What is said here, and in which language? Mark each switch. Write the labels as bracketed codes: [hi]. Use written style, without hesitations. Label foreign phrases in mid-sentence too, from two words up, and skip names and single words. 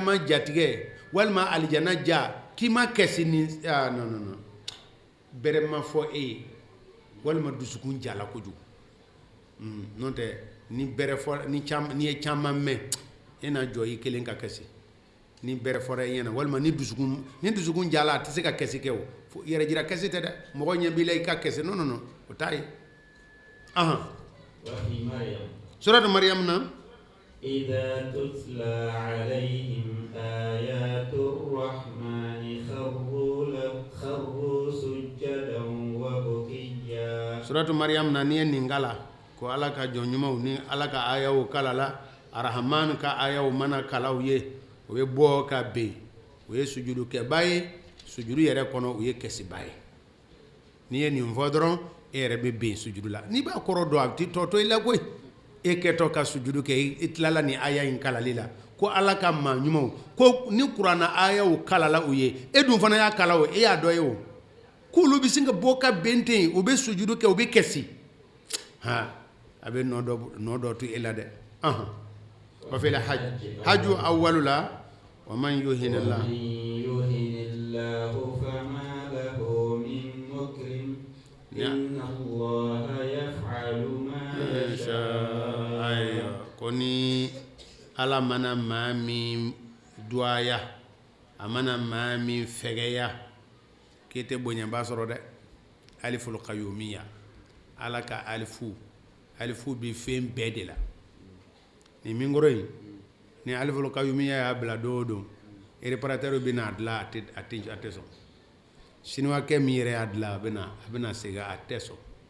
[bm] ma jatigɛ walima alijana ja k'i ma kɛsi ni non bɛrɛ ma fɔ e ye walima dusukun jala kojugu n'o tɛ ni bɛrɛ fɔ ni ye caman mɛn e na jɔ i kelen ka kɛsi ni bɛrɛ fɔra e ɲɛna walima ni dusukun jala a tɛ se ka kɛsi kɛ o yɛrɛ jira kɛsi tɛ dɛ mɔgɔ ɲɛ b'i la i ka kɛsi non o t'a ye suratu Maryam na [ar] إذا تتلى عليهم آيات الرحمن خروا سجدا وبكيا [bm] suratu Maryam na ni ye nin kala ko ala ka jɔn ɲumanw ni ala ka ayaw kalala arahamani ka ayaw mana kalaw ye o ye bɔ ka ben o ye sujudu kɛba ye sujudu yɛrɛ kɔnɔ o ye kɛsiba ye n'i ye nin fɔ dɔrɔn e yɛrɛ bɛ ben sujudu la n'i b'a kɔrɔ dɔn a tɛ tɔ to i la koyi e kɛtɔ ka sujudu kɛ i tilala ni aya in kalali la ko ala ka maa ɲumanw ko ni kuranna ayaw kalala u ye e dun fana y'a kala o e y'a dɔ ye o k'olu bɛ sin ka bɔ ka ben ten u bɛ sujudu kɛ u bɛ kɛsi a bɛ nɔ dɔ to e la dɛ [ar] وفي الحج أول [bm] la [ar] ومن يهن الله فما له من مكرم إن الله يفعل ما يشاء [bm] ko ni ala mana maa min duwaya amana maa min fɛgɛya k'e tɛ bonyaba sɔrɔ dɛ [ar] ألف القيومية [bm] ala ka alifu bi fɛn bɛɛ de la ni min kɔrɔ yen ni [ar] ألف القيومية [bm] y'a bila don o don réparateur bɛ n'a dilan a tɛ sɔn sinuwakɛ min yɛrɛ y'a dilan a bɛna segin a tɛ sɔn